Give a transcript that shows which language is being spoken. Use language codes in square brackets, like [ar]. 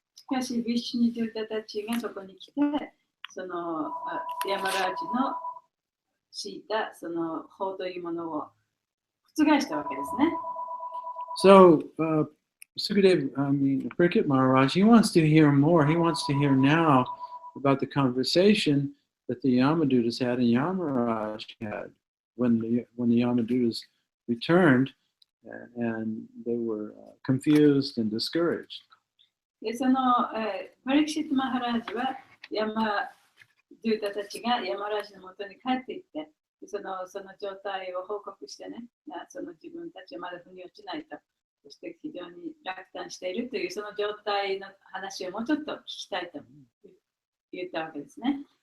[ja] しかし、ビシュニドゥタたちがそこに来て、そのヤマラジの敷いたその法というものを覆したわけですね。 [en] So, Parikshit Maharaj, he wants to hear more. He wants to hear now about the conversation that the Yamadutas had and Yamaraj had when the Yamadutas returned and they were confused and discouraged. [ja] でそのパリクシット・マハラージはヤマドゥータたちがヤマラージのもとに帰っていってその状態を報告してね、その自分たちはまだ腑に落ちないと、そして非常に落胆しているというその状態の話をもうちょっと聞きたいと言ったわけですね。